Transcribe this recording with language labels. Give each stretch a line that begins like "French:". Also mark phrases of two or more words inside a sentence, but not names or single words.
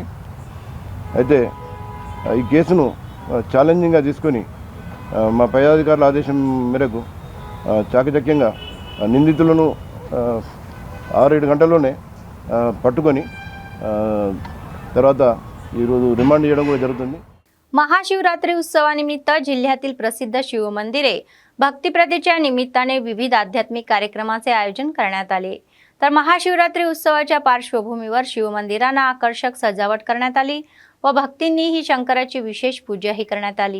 Telugu: అయితే ఈ కేసును ఛాలెంజింగ్గా తీసుకొని మా పై అధికారుల ఆదేశం మేరకు చాకచక్యంగా నిందితులను 6-7 గంటల్లోనే పట్టుకొని తర్వాత ఈరోజు రిమాండ్ చేయడం కూడా జరుగుతుంది.
Marathi: महाशिवरात्री उत्सवानिमित्त जिल्ह्यातील प्रसिद्ध शिवमंदिरे भक्तिप्रदेच्या निमित्ताने विविध आध्यात्मिक कार्यक्रमाचे आयोजन करण्यात आले. तर महाशिवरात्री उत्सवाच्या पार्श्वभूमीवर शिवमंदिरांना आकर्षक सजावट करण्यात आली व भक्तींनी ही शंकराची विशेष पूजाही करण्यात आली.